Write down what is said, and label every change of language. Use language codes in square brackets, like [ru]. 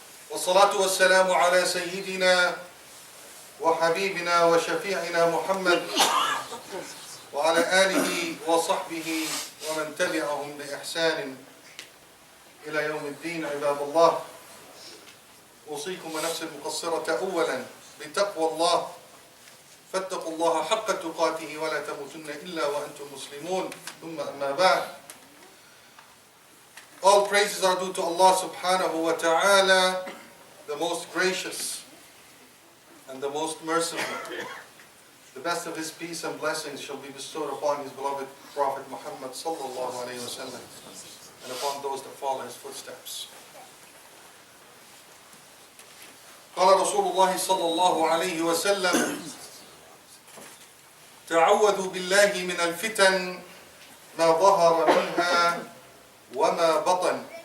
[ar] والصلاة والسلام على سيدنا وحبيبنا وشفيعنا محمد وعلى آله وصحبه ومن تبعهم بإحسان إلى يوم الدين. عباد الله، أوصيكم ونفسي المقصرة أولا بتقوى الله، فاتقوا الله حق تقاته ولا تموتن إلا وأنتم مسلمون. ثم أما بعد. [en] All praises are due to Allah [ar] subhanahu wa ta'ala, [en] the most gracious and the most merciful. The best of his peace and blessings shall be bestowed upon his beloved Prophet Muhammad [ar] sallallahu alayhi wa sallam [en] and upon those that follow his footsteps. [ar] قال رسول الله صلى الله عليه وسلم: تعوذوا بالله من الفتن ما ظهر منها وما بطن.